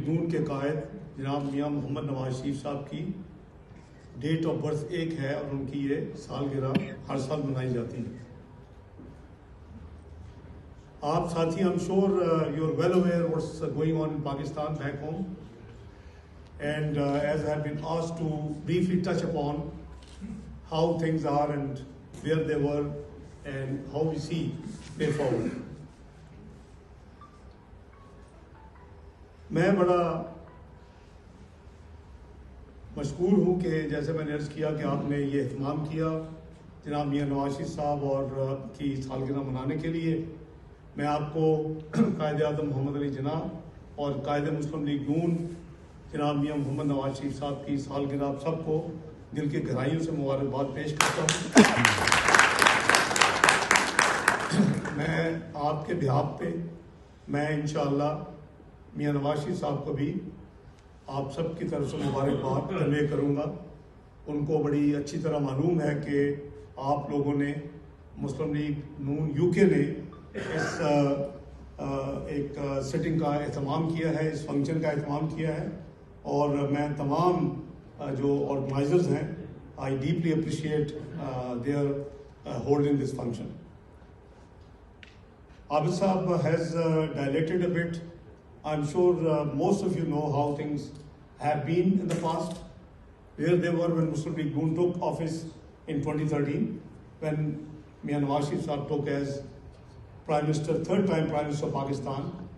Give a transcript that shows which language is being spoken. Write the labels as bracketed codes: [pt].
[ur] کے قائد جناب میاں محمد نواز شریف صاحب کی ڈیٹ آف برتھ ایک ہے، اور ان کی یہ سالگرہ ہر سال منائی جاتی ہے. آپ ساتھی، [en] I'm sure you are well aware what's going on in Pakistan back home, and as I have been asked to briefly touch upon how things are and where they were and how we see way forward. [ur] میں بڑا مشکور ہوں کہ جیسے میں نے عرض کیا کہ آپ نے یہ اہتمام کیا جناب میاں نواز شریف صاحب اور کی سالگرہ منانے کے لیے. میں آپ کو قائد اعظم محمد علی جناح اور قائد مسلم لیگ نون جناب میاں محمد نواز شریف صاحب کی سالگرہ آپ سب کو دل کی گہرائیوں سے مبارکباد پیش کرتا ہوں. میں آپ کے بہاف پہ میں انشاءاللہ میاں نواز شریف صاحب کو بھی آپ سب کی طرف سے مبارکباد کنوے کروں گا. ان کو بڑی اچھی طرح معلوم ہے کہ آپ لوگوں نے، مسلم لیگ نون UK نے اس ایک سٹنگ کا اہتمام کیا ہے، اس فنکشن کا اہتمام کیا ہے، اور میں تمام جو آرگنائزرز ہیں [en] I deeply appreciate their holding this function. Abid Saab has dilated a bit. I'm sure most of you know how things have been in the past, where they were when Muslim League Noon took office in 2013, when Mian Nawaz Sharif Sahab took as Prime Minister, third time Prime Minister of Pakistan.